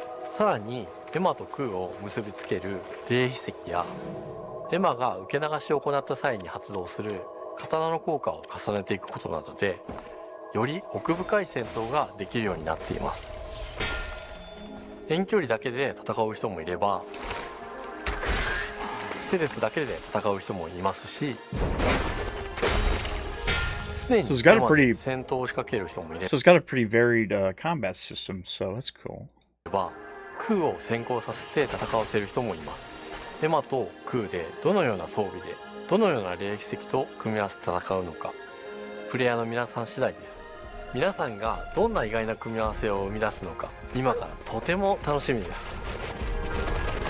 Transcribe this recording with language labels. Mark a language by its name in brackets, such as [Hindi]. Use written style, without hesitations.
[Japanese] さらにエマと空を結びつける霊秘石やエマが受け流しを行った際に発動する刀の効果を重ねていくことなどでより奥深い戦闘ができるようになっています。遠距離だけで戦う人もいればステルスだけで戦う人もいますし常に戦闘を仕掛ける人もいれば [English] So it's got a pretty varied combat system, so that's cool. [Japanese] 空を先行させて戦わせる人もいます。エマと空でどのような装備でどのような霊秘石と組み合わせて戦うのかプレイヤーの皆さん次第です。皆さんがどんな意外な組み合わせを生み出すのか今からとても楽しみです。